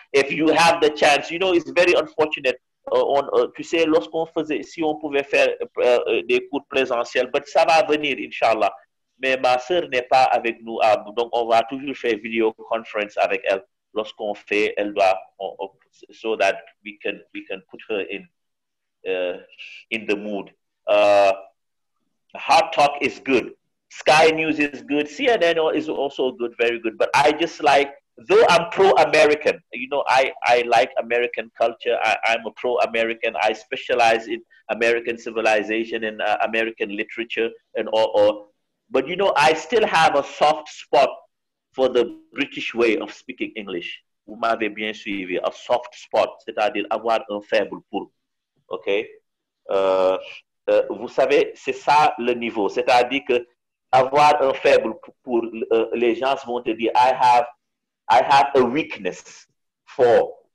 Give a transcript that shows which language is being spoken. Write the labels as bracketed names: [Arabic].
[English] If you have the chance, you know, it's very unfortunate. [French] Tu sais, lorsqu'on faisait, si on pouvait faire des cours présentiels, mais ça va venir, Inch'Allah. Mais ma sœur n'est pas avec nous, donc on va toujours faire vidéo conference avec elle. Lorsqu'on fait, elle doit, [English] so that we can put her in the mood. Hard Talk is good. Sky News is good. CNN is also good, very good. But I just like, though I'm pro-American, you know, I like American culture. I'm a pro-American. I specialize in American civilization and American literature and all. But, you know, I still have a soft spot for the British way of speaking English. [French] Vous m'avez bien suivi. [English] A soft spot, [French] c'est-à-dire avoir un faible pour. OK? Vous savez, c'est ça le niveau. C'est-à-dire que avoir un faible pour les gens vont te dire [English] I have a weakness for.